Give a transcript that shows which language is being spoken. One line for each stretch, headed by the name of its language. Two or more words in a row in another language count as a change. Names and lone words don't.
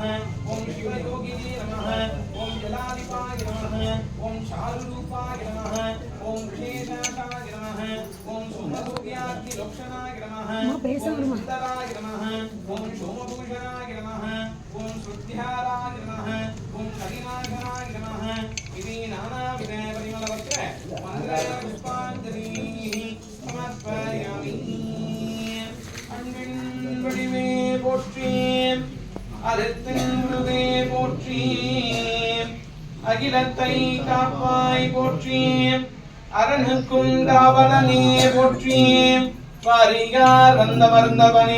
Sanskrit: ओम शिवयोगिने नमः ओम जलाधिपाय नमः ओम चारुरूपाय नमः ओम विशेषाय नमः ओम सोमसूर्याग्निलोक्षणाय नमः ओम सुन्दराय नमः ओम सोमभूषणाय नमः ओम श्रुत्याराय नमः ओम हरिनाशनाय नमः इति नानाविध परिमलवस्त्र मन्त्रपुष्पाञ्जलिः समर्पयामि
Tamil: அன்பின் வடிவே போற்றி அறத்தின் உருவே போற்றி அகிலத்தை காப்பாய் போற்றி அரணுக்கும் காவலனே போற்றி வாரியார் வந்தவர்ந்தவனே